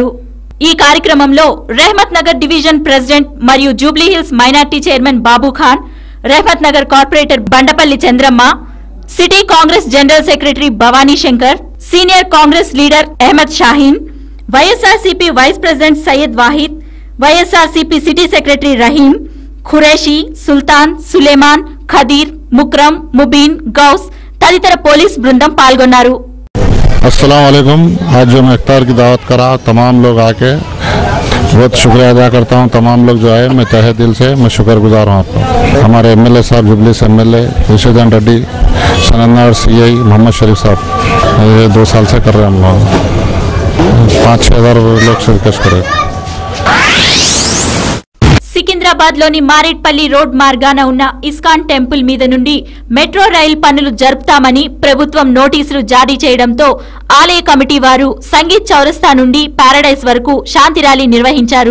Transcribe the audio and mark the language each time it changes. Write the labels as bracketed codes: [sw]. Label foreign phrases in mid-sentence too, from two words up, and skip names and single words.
[te] ఈ కార్యక్రమంలో రెహమత్ నగర్ [en] division president [te] మరియు జూబ్లీహిల్స్ [en] minority chairman [te] బాబు ఖాన్, రెహమత్ నగర్ కార్పొరేటర్ బండపల్లి చంద్రమ్మ, [en] City Congress General Secretary [te] భవానీ శంకర్, [en] Senior Congress leader [te] అహ్మద్ షాహీన్, వైఎస్ఆర్సీపీ [en] vice president [te] సయ్యద్ వాహిద్, వైఎస్ఆర్సీపీ [en] city secretary [te] రహీం, ఖురేషి, సుల్తాన్, సులేమాన్, ఖదీర్, ముక్రమ్, ముబీన్, గౌస్ తదితర పోలీస్ బృందం పాల్గొన్నారు. [hi] अस्सलाम वालेकुम। आज जो मैं इफ्तार की दावत करा तमाम लोग आके बहुत शुक्रिया अदा करता हूँ। तमाम लोग जो आए मैं तहे दिल से मैं शुक्रगुजार हूँ आपका। हमारे एमएलए साहब जुबलीस एमएलए विष्णुवर्धन रेड्डी, सनन्नार सीआई मोहम्मद शरीफ साहब ये 2 साल से कर रहे हैं। हम लोग 5-6 हज़ार लोग शिरकत करे। [te] సికింద్రాబాద్ లోని మారేడ్పల్లి రోడ్ మార్గాన ఉన్న ఇస్కాన్ టెంపుల్ మీద నుండి [en] metro rail [te] పనులు జరుపుతామని ప్రభుత్వం నోటీసులు జారీ చేయడంతో ఆలయ కమిటీ వారు సంగీత్ చౌరస్తా నుండి పారడైజ్ వరకు శాంతి ర్యాలీ నిర్వహించారు.